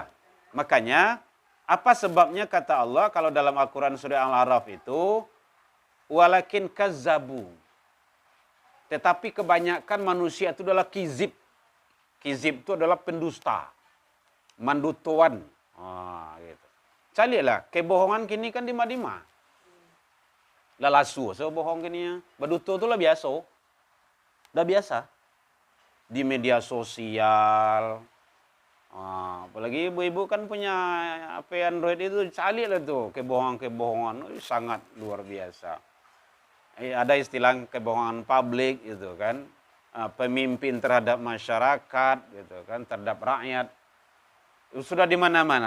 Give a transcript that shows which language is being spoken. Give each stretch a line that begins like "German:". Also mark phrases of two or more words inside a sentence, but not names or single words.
Indonesian: Makanya, apa sebabnya kata Allah kalau dalam Al-Quran surah Al-A'raf itu,
Arabic: ولكن كذبوا.
Indonesian: Tetapi kebanyakan manusia itu adalah kizib. Kizib itu adalah pendusta. Mandutuan. Gitu. Carilah, kebohongan
Minangkabau: kini kan dima-dima. Lalasu, so bohong kini ya. Baduto itu lah biasa.
Indonesian: Dah biasa. Di media sosial. Apalagi ibu-ibu kan punya HP Android itu, carilah tuh kebohongan-kebohongan. Sangat luar biasa. Ada istilah kebohongan publik gitu kan, pemimpin terhadap masyarakat gitu kan, terhadap rakyat, sudah di mana-mana.